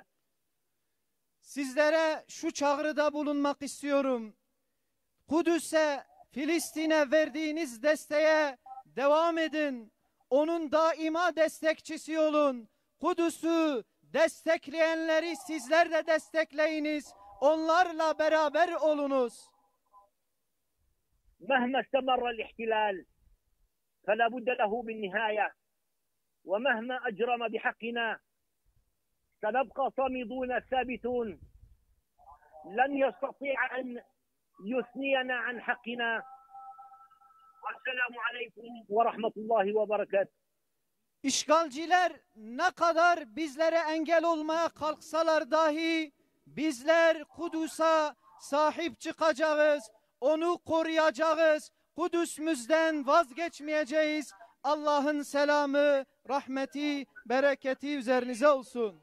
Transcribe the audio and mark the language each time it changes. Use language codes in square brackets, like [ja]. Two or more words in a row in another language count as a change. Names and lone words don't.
[tr] Sizlere şu çağrıda bulunmak istiyorum. Kudüs'e, Filistin'e verdiğiniz desteğe devam edin. Onun daima destekçisi olun. Kudüs'ü destekleyenleri sizler de destekleyiniz. Onlarla beraber olunuz. [ar] مهما استمر الاحتلال فلا بد له من نهاية، ومهما أجرم بحقنا سنبقى صامدون ثابتون، لن يستطيع أن يثنينا عن حقنا. والسلام عليكم ورحمة الله وبركاته. [tr] İşgalciler ne kadar bizlere engel olmaya kalksalar dahi bizler Kudüs'e sahip çıkacağız, onu koruyacağız, Kudüs'ümüzden vazgeçmeyeceğiz. Allah'ın selamı, rahmeti, bereketi üzerinize olsun.